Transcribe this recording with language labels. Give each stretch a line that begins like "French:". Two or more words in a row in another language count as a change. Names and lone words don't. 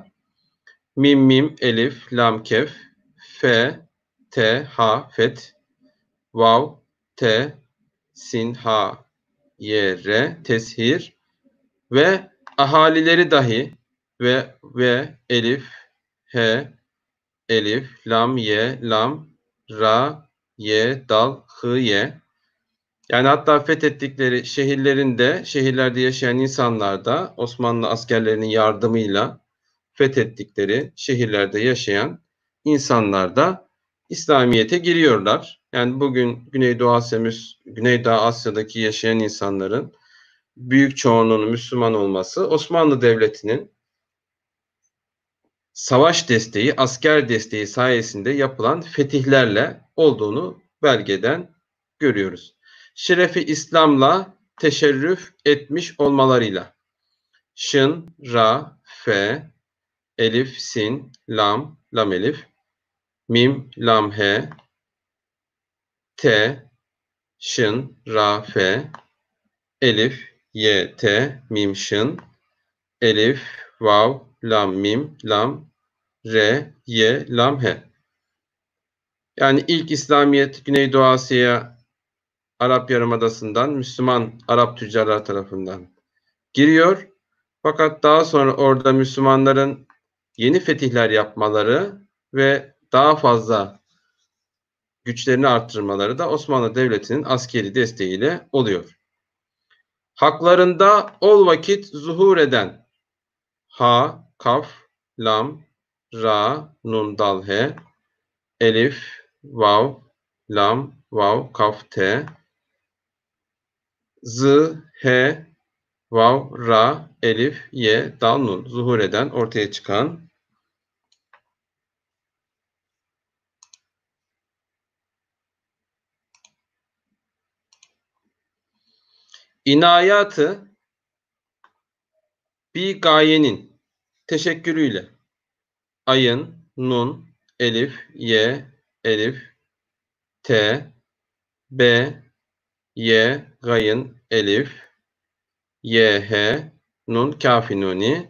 Turkish: Mim, mim, elif, lam, kef, fe, te, ha, fet, vav, te, sin, ha, ye, re, teshir ve ahalileri dahi ve elif, he, elif, lam, ye, lam, ra, ye, dal, hı, ye. Yani hatta fethettikleri şehirlerde yaşayan insanlar da Osmanlı askerlerinin yardımıyla fethettikleri şehirlerde yaşayan insanlar da İslamiyet'e giriyorlar. Yani bugün Güneydoğu Asya'daki yaşayan insanların büyük çoğunluğunun Müslüman olması Osmanlı Devleti'nin savaş desteği, asker desteği sayesinde yapılan fetihlerle olduğunu belgeden görüyoruz. Şerefi İslam'la teşerrüf etmiş olmalarıyla şın, ra, fe, elif, sin, lam, lam elif, mim, lam, he, te, şın, ra, fe, elif, ye, te, mim, şın, elif, vav, lam, mim, lam, re, ye, lam, he. Yani ilk İslamiyet Güneydoğu Asya'ya Arap Yarımadası'ndan Müslüman Arap tüccarlar tarafından giriyor. Fakat daha sonra orada Müslümanların yeni fetihler yapmaları ve daha fazla güçlerini arttırmaları da Osmanlı Devleti'nin askeri desteğiyle oluyor. Haklarında ol vakit zuhur eden ha, kaf, lam, ra, nun, dal, he, elif, vav, lam, vav, kaf, te, z, he, vav, ra, elif, ye, dal, nun. Zuhur eden, ortaya çıkan. İnayatı bir gayenin teşekkürüyle ayın, nun, elif, ye, elif, t, b, ye, gayın, elif, ye, he, nun, kafi, nuni.